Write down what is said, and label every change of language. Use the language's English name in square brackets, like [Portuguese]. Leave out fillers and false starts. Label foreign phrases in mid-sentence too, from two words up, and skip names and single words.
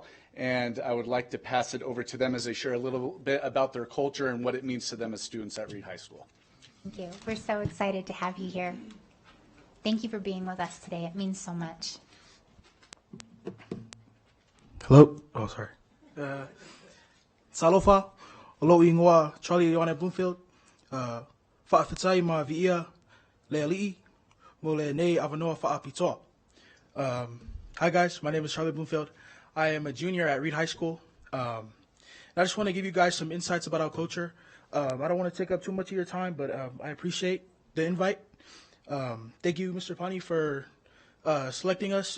[English] And I would like to pass it over to them as they share a little bit about their culture and what it means to them as students at Reed High School. Thank you. We're so excited to have you here. Thank you for being with us today. It means so much. Hello. Oh, sorry. [Samoan] Salofa, olo ingoa Charlie Yone Bloomfield, fa'afitai ma vi'ia le ali'i, mo le nei avanoa fa'apitoa. [English] Hi guys, my name is Charlie Bloomfield. I am a junior at Reed High School. And I just want to give you guys some insights about our culture. I don't want to take up too much of your time, but I appreciate the invite. Thank you, Mr. Pani, for selecting us.